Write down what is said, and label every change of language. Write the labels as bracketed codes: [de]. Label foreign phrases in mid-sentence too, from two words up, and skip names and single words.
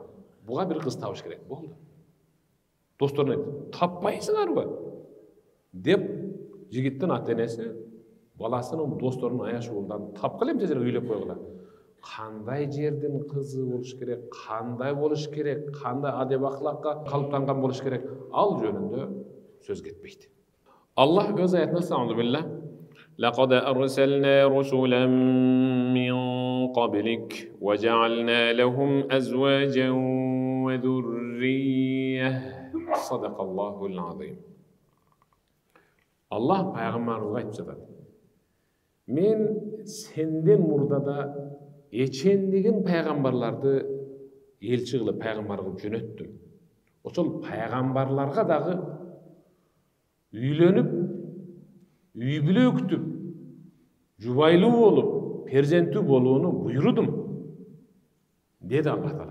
[ky] Буга бир кыз табыш керек болду. Досторуна таппайсыңарбы деп жигиттин ата энеси баласынын досторунун аяш уулдан тапкыла эмне жерге үйлөп койгула. Кандай жердин кызы болуш керек, кандай болуш керек, кандай адеп акылакка калыптанган болуш керек, ал жөнүндө сөз кетпейт. Аллах өз аятында [ar] Саудубилlah لقد أرسلنا رسلا من قبلك وجعلنا لهم أزواجا وذرية صدق الله العظيم. [ky] Allah пайгамбарга айтып жатат. Мен сенден мурдада эчендеген пайгамбарларды элчи кылып, пайгамбар кылып жөнөттүм. Ошол пайгамбарларга дагы үйлөнүп, үй бүлө күтүп, жубайлуу болуп, перзенттүү болууну буйрудум, деди Аллах Таала.